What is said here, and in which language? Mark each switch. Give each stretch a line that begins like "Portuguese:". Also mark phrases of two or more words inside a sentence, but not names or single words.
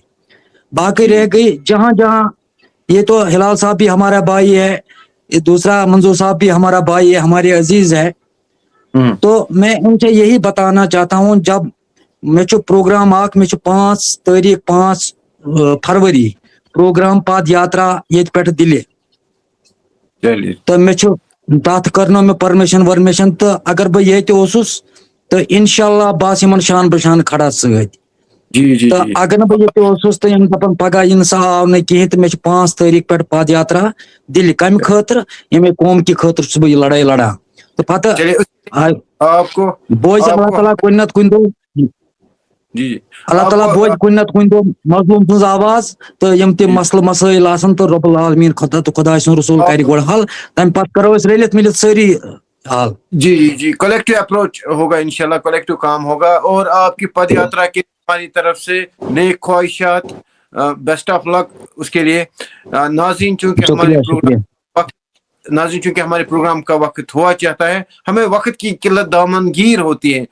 Hindi: बाकी रह गई जहां जहां, ये तो हिलाल साहब भी हमारा भाई है, ये दूसरा मंजूर साहब भी हमारा भाई है, हमारे अजीज है। तो मैं उनसे यही बताना चाहता हूँ,
Kashmiri: जब मे प्रोग्राम 5 फरवरी प्रोग्राम पद यात्रा ये पे दिल्ली, तो मे तथ करनो में परमिशन वर्मिशन, तो अगर बह ये तो इंशाल्लाह बस इन शान बशान खड़ा सत। तो अगर बह ये तो इन दपान पगह इन सा आव न कहें, तो मे 5 तारीख पे पद यात्रा दिल्ली कम खतर, ये कौम की खतर बह लड़ाई लड़ा। तो पता
Hindi: आपको
Kashmiri: बोझ अल्लाह ताला कुन नत कुन दो, अल्लाह ताला बोझ कुन नत कुन दो मजलूम सुन आवाज, तो यम ते मसल मसाइल आसन, तो रब्बुल आलमीन खुदा तो खुदा सुन रसूल कर गोड़ हल, तम पत करो इस रलित मिलित सारी हाल।
Hindi: जी
English: collective approach
Hindi: होगा इंशाल्लाह, कलेक्टिव काम होगा। और आपकी पद यात्रा की हमारी तरफ से नेक ख्वाहिशात,
English: best of luck
Hindi: उसके लिए। नाज़रीन, चूंकि हमारे प्रोग्राम का वक्त हुआ चाहता है, हमें वक्त की किल्लत दामनगीर होती है।